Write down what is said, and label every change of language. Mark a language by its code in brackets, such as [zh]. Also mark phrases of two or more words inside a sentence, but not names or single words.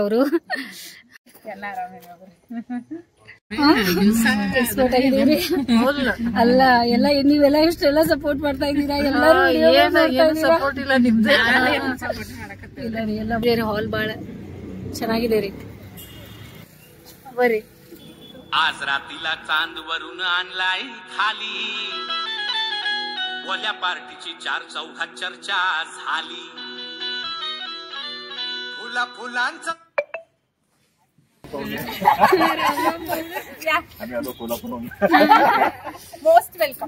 [kn] ಅವರು ಎಕ್ಸ್ಪರ್ಟ್ ಆಗಿದ್ದೀರಿ ಅಲ್ಲ? ಎಲ್ಲ ನೀವೆಲ್ಲ ಇಷ್ಟೆಲ್ಲ ಸಪೋರ್ಟ್ ಮಾಡ್ತಾ ಇದ್ದೀರಾ. ಎಲ್ಲರೂ ಎಲ್ಲ ಹಾಲ್ ಬಾಳ ಚೆನ್ನಾಗಿದೆ ರೀ. ಬರ್ರಿ. [mr] आज रात्रीला चांद वरून आणलाय खाली, बोल्या पार्टीची 4 चौघात चर्चा झाली. फुलांचा [en] most welcome.